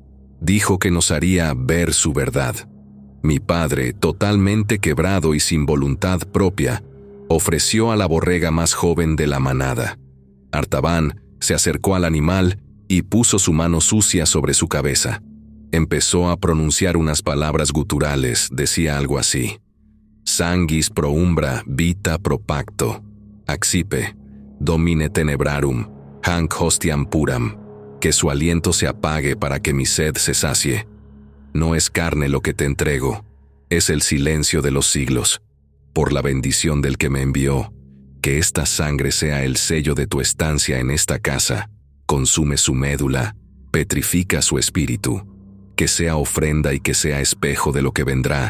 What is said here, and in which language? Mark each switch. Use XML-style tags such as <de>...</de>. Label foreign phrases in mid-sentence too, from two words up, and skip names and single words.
<es>Dijo que nos haría ver su verdad. Mi padre, totalmente quebrado y sin voluntad propia, ofreció a la borrega más joven de la manada. Artaban se acercó al animal y puso su mano sucia sobre su cabeza. Empezó a pronunciar unas palabras guturales, decía algo así:</es> <la>sanguis pro umbra vita pro pacto, accipe, domine tenebrarum, hanc hostiam puram,</la> <es>que su aliento se apague para que mi sed se sacie. No es carne lo que te entrego, es el silencio de los siglos. Por la bendición del que me envió, que esta sangre sea el sello de tu estancia en esta casa, consume su médula, petrifica su espíritu, que sea ofrenda y que sea espejo de lo que vendrá.</es>